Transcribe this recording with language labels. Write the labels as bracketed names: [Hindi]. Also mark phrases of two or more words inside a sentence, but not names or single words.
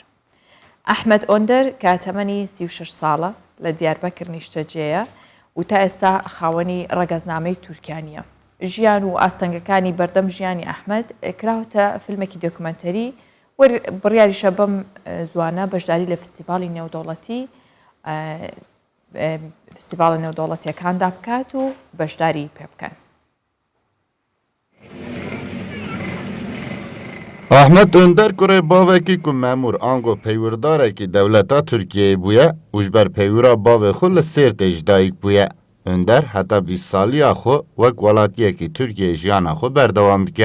[Central Kurdish] ئەحمەد ئۆندەر کە تەمەنی 36 ساڵە لە دیاربەکر نیشتەجێیە و تا ئێستا خاوەنی ڕەگەزنامەی تورکیانیە. ژیان و ئاستەنگەکانی بەردەم ژیانی ئەحمەد کراوەتە فیلمێکی دۆکمەنتەری بڕیاریشە بەم زوانە بەشداری لە فستیڤاڵی نێودەوڵەتی فستیڤاڵە نێودەوڵەتیەکاندا بکات و بەشداری پێ بکەن. [Kurdish] Ahmet Önder kurê bavekî ku memûr ango peywirdarekî dewleta Tirkiyeyê bûye û ji ber peywira bavê xwe li Sêrtê ji dayîk bûye. Önder heta 20 saliya xwe wek welatiyekî Tirkiyeyê jiyana xwe berdewam dike.